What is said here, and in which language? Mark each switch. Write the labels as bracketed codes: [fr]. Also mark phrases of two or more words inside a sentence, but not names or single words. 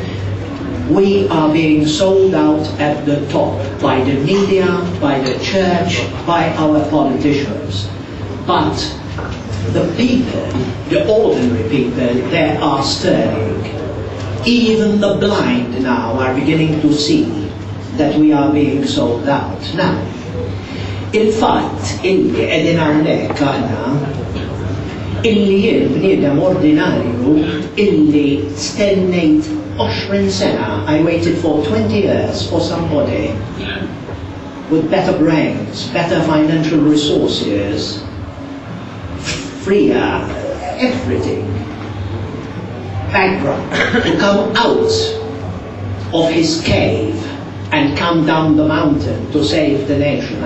[en] We are being sold out at the top by the media, by the church, by our politicians. But the people, the ordinary people, they are stirring. Even the blind now are beginning to see that we are being sold out. Now, [mt] il-fatt illi qegħdin hawnhekk aħna, illi jien bniedem ordinarju illi stennejt 20 sena, [en] I waited for 20 years for somebody with better brains, better financial resources, freer, everything, background, to come out of his cave and come down the mountain to save the nation.